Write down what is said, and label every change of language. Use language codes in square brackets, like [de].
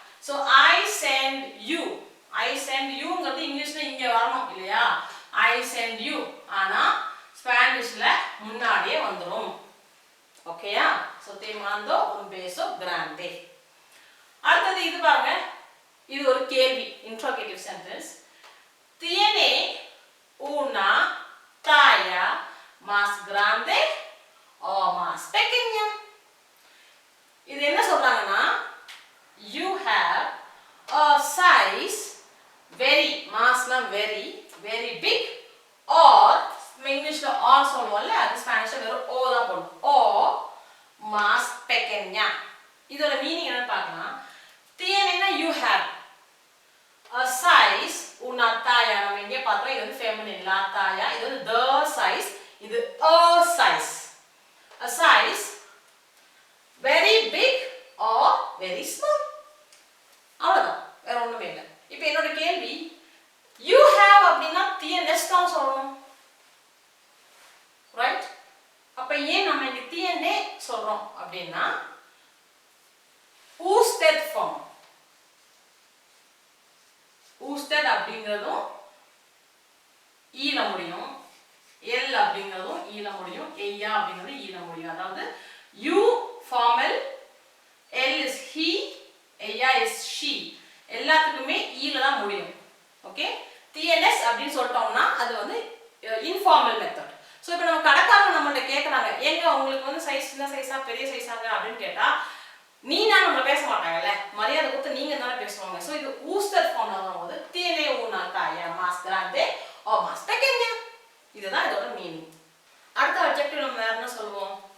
[ta] So [en] I send you. I send you [ta] ங்கிறது இங்கிலீஷில் இங்கே வரணும் இல்லையா? I send you ஆனால் ஸ்பானிஷ்ல முன்னாடியே வந்துடும். ஓகேயா? So [es] te mando un beso grande. [ta] அடுத்தது இது பாருங்க, இது ஒரு கேள்வி, interrogative sentence. [es] tiene una talla más grande o más pequeña. [ta] இது என்ன சொல்றாங்கன்னா [en] you have a size very, [ta] massனா very, very big or இங்கிலீஷ்ல ஆர் சொல்லுவோம்ல, அது ஸ்பானிஷ்ல வெறும் ஓ தான் போடணும், ஓ más pequeña. இதோட மீனிங் என்னன்னு பார்க்கலாம். tiene [en] you have, a size [es] una talla, [ta] நம்ம இங்கே பார்த்தோம், இது வந்து feminine la talla, இது வந்து the size, இது a size. [en] A size very big or very small. [ta] அவ்வளவுதான், வேற ஒண்ணுமே இல்லை. இப்போ என்னோட கேள்வி, [en] you have [ta] அப்படின்னா tienes தான் சொல்லணும், ரைட்? அப்ப ஏன் நம்ம இங்க tiene சொல்றோம் அப்படின்னா usted form. usted அப்படிங்கிறதும் ஈல முடியும், எல் அப்படிங்கிறதும் ஈல முடியும், ஐயா அப்படிங்கிறது ஈல முடியும். அதாவது [en] you formal, l is he, [ta] ஐயா is she, எல்லாத்துக்குமே ஈல தான் முடியும். ஓகே, tienes அப்படின்னு சொல்லிட்டோம்னா அது வந்து இன்ஃபார்மல் மெத்தட். ஸோ இப்போ நம்ம கடைக்காரங்க நம்மள்ட்ட கேட்குறாங்க, ஏங்க உங்களுக்கு வந்து சைஸ் சின்ன சைஸா பெரிய சைஸாங்க அப்படின்னு கேட்டால் நீ நான் நம்மளை பேச மாட்டாங்கல்ல, மரியாதை கொடுத்து நீங்கள் தானே பேசுவாங்க. ஸோ இது ஊஸ்டர் ஃபார்ம்ல வரும்போது [es] tiene una talla más grande o más pequeña, [ta] இதுதான் இதோட மீனிங். அடுத்த அட்ஜெக்டிவ் நம்ம வேற என்ன சொல்லுவோம்?